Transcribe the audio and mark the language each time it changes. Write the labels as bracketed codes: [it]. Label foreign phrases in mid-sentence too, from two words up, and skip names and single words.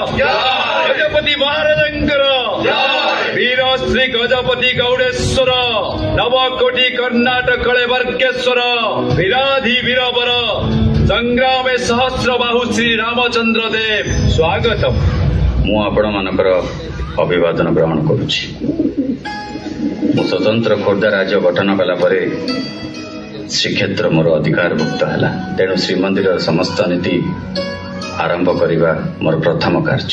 [sa] गजपति महाराजंकर, वीर श्री गजपति गौडेश्वर नवकोटि कर्णाटक वर्गेश्वर वीराधि वीरवर संग्राम सहस्र बाहु श्री रामचंद्र देव स्वागतम। [or] ମୁଁ ଆପଣମାନଙ୍କର ଅଭିବାଦନ ଗ୍ରହଣ କରୁଛି। ମୁଁ ସ୍ୱତନ୍ତ୍ର ଖୋର୍ଦ୍ଧା ରାଜ୍ୟ ଗଠନ କଲା ପରେ ଶ୍ରୀକ୍ଷେତ୍ର ମୋର ଅଧିକାରଭୁକ୍ତ ହେଲା। ତେଣୁ ଶ୍ରୀମନ୍ଦିରର ସମସ୍ତ ନୀତି ଆରମ୍ଭ କରିବା ମୋର ପ୍ରଥମ କାର୍ଯ୍ୟ।